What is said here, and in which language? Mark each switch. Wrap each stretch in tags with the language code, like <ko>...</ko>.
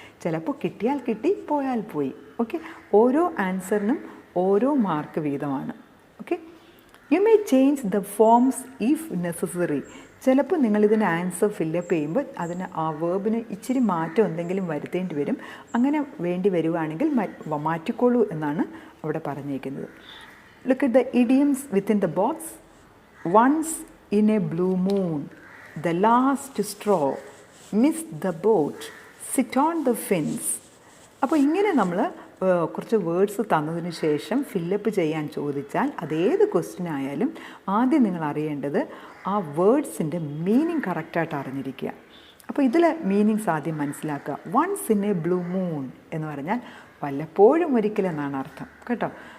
<ml>ചിലപ്പോൾ കിട്ടിയാൽ കിട്ടി, പോയാൽ പോയി. ഓക്കെ, ഓരോ ആൻസറിനും ഓരോ മാർക്ക് വീതമാണ്.</ml> <en>Okay, you may change the forms if necessary.</en> <ml>ചിലപ്പോൾ നിങ്ങളിതിന് ആൻസർ ഫില്ലപ്പ് ചെയ്യുമ്പോൾ അതിന് ആ വേർബിന് ഇച്ചിരി മാറ്റം എന്തെങ്കിലും വരുത്തേണ്ടി വരും. അങ്ങനെ വേണ്ടി വരുവാണെങ്കിൽ മാറ്റിക്കോളൂ എന്നാണ് അവിടെ പറഞ്ഞേക്കുന്നത്.</ml> <en>Look at the idioms within the box. Once in a blue moon, the last straw, miss the boat, sit on the fence.</en> <ml>അപ്പോൾ ഇങ്ങനെ നമ്മൾ കുറച്ച് വേർഡ്സ് തന്നതിന് ശേഷം ഫില്ലപ്പ് ചെയ്യാൻ ചോദിച്ചാൽ അതേത് ക്വസ്റ്റ്യൻ ആയാലും ആദ്യം നിങ്ങൾ അറിയേണ്ടത് ആ വേർഡ്സിൻ്റെ മീനിങ് കറക്റ്റായിട്ട് അറിഞ്ഞിരിക്കുക. അപ്പോൾ ഇതിൽ മീനിങ്സ് ആദ്യം മനസ്സിലാക്കുക.</ml> <en>once in a blue moon</en> <ml>എന്ന് പറഞ്ഞാൽ വല്ലപ്പോഴും ഒരിക്കലെന്നാണ് അർത്ഥം കേട്ടോ.</ml>